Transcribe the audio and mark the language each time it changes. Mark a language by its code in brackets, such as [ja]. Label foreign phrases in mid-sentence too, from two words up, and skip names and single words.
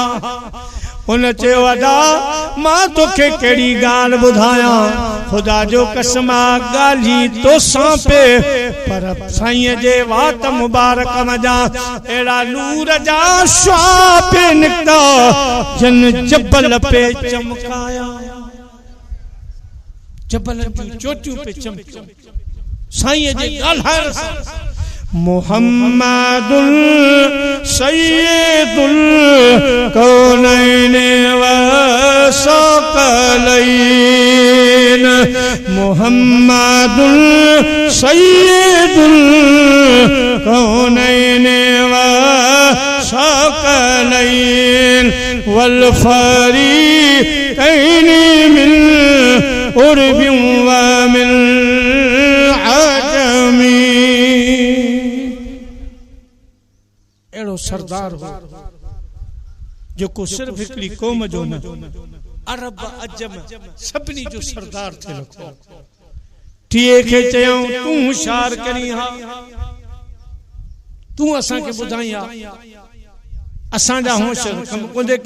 [sd] उन चयो अदा मां तोखे कहिड़ी ॻाल्हि ॿुधायां, ख़ुदा जो कसम ॻाल्हि तोसां पे, पर साईं जे वात मुबारक मजा अहिड़ा नूर जा शुआ पे निकिता जन जबल पे चमकाया। जबल जूं चोटियूं पे चमकियूं साईं जे ॻाल्हाइण सां। [ar] محمد سيد الكونين و الثقلين. محمد سيد الكونين و الثقلين و الفريقين من عرب و من عجم. [sd] एड़ो सरदार हो जो सिर्फ हिकड़ी कौम जो न, अरब अजम सभिनी जो सरदार थे रखो। टीए खे चयऊं तूं होशियार करी हा, तूं असां खे ॿुधाई हा, असां जा होश कम कोंदे क्या।